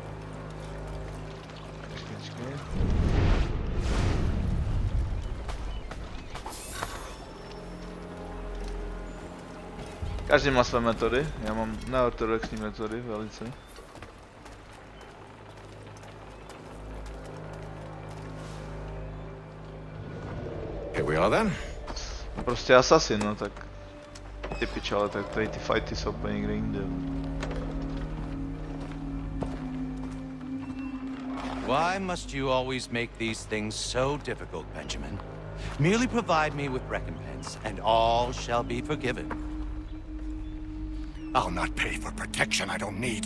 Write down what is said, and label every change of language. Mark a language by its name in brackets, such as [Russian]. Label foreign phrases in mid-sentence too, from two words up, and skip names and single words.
[Czech] Počkej. Každý má své metody, já mám neortodoxní metody velice. [English] Here we are then. [Czech] Prostě asasin, no tak. Ty pič, ale tak tady ty fighty jsou úplně někde jinde. [English] Why must you always make these things so difficult, Benjamin? Merely provide me with recompense, and all shall be forgiven. I'll not pay for protection I don't need.